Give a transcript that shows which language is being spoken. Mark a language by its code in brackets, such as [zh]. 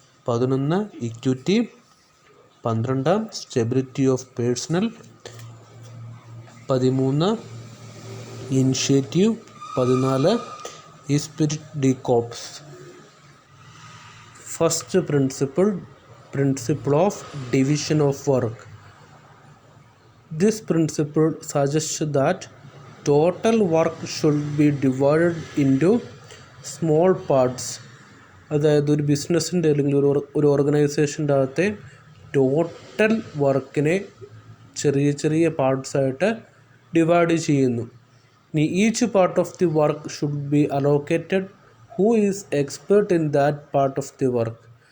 [en] 11 equity. 12 stability of personnel. 13 initiative. 14 esprit de corps. First principle of division of work. This principle suggests that total work should be divided into small parts. [ml] അതായത് ഒരു ബിസിനസ്സിൻ്റെ അല്ലെങ്കിൽ ഒരു ഓർഗനൈസേഷൻ്റെ അകത്തെ total വർക്കിനെ ചെറിയ ചെറിയ പാർട്സായിട്ട് ഡിവൈഡ് ചെയ്യുന്നു. [en] ഇനി each part of the work should be allocated who is expert in that part of the work.